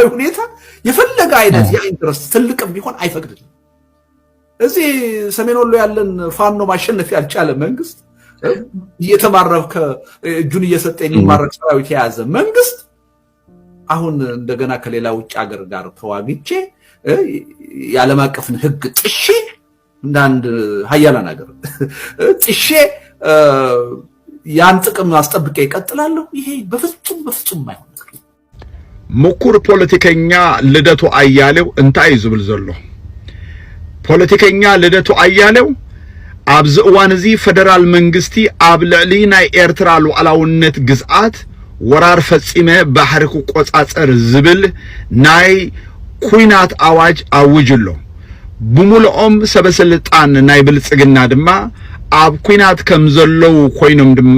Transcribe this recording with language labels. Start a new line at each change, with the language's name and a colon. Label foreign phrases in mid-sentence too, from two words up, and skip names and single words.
Amharic: ሁኔታ የፈለገ አይነት የኢንትረስት ትልቅም ቢሆን አይፈቅድልም እዚህ ሰሜን ወሎ ያለን ፋኖ ማሸነፍ ያልቻለ መንግስት እየተማረከ እጁን እየሰጠ የሚማረክ ሰራዊት የያዘ መንግስት አሁን እንደገና ከሌላ ውጭ ሀገር ጋር ተዋግቼ የዓለም አቀፍን ህግ ጥሼ እንዳንድ ሀያላን ሀገር ጥሼ ያን ጥቅም አስጠብቄ ይቀጥላለሁ ይሄ በፍጹም ማይሆን ነገር
Tigrinya: ምኩር ፖለቲከኛ ልደቱ አያሌው እንታይ ዝብል ዘሎ ፖለቲከኛ ልደቱ አያሌው ኣብዚ እዋን እዚ ፌደራል መንግስቲ ኣብ ልዕሊ ናይ ኤርትራ ሉዓላውነት ግዝኣት ወራር ፈጺመ ባሕሪ ቁቆጻጸር ዝብል ናይ ኩናት አዋጅ አውጅሎ ብሙሉኦም ሰበስልጣን ናይ ብልጽግና ድማ ኣብ ኩናት ከም ዘለው ኮይኖም ድማ